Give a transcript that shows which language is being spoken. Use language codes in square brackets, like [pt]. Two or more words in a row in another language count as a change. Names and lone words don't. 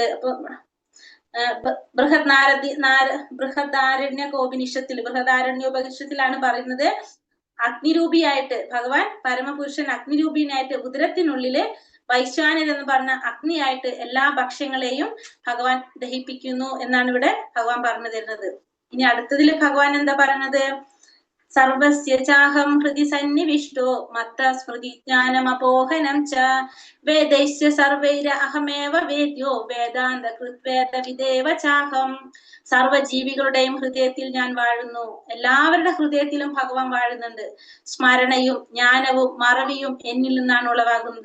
[ml] അപ്പൊ ബൃഹദാരണ്യോപനിഷത്തിലാണ് പറയുന്നത്, അഗ്നിരൂപിയായിട്ട് ഭഗവാൻ പരമപുരുഷൻ അഗ്നിരൂപിയായിട്ട് ഉദരത്തിനുള്ളില് വൈശ്വാനർ എന്ന് പറഞ്ഞ അഗ്നിയായിട്ട് എല്ലാ ഭക്ഷ്യങ്ങളെയും ഭഗവാൻ ദഹിപ്പിക്കുന്നു എന്നാണ് ഇവിടെ ഭഗവാൻ പറഞ്ഞു തരുന്നത്. ഇനി അടുത്തതിൽ ഭഗവാൻ എന്താ പറയുന്നത്? [sa] सर्वस्य चाहं हृदि सन्निविष्टो मत्त स्मृति ज्ञानमपोहनं च वेदैश्च सर्वैर अहमेव वेद्यो वेदान्त कृत्वेद विदेव चाहम्. [ml] സർവജീവികളുടെയും ഹൃദയത്തിൽ ഞാൻ വാഴുന്നു. എല്ലാവരുടെ ഹൃദയത്തിലും ഭഗവാൻ വാഴുന്നുണ്ട്. സ്മരണയും ജ്ഞാനവും മറവിയും എന്നിൽ നിന്നാണ് ഉളവാകുന്നത്.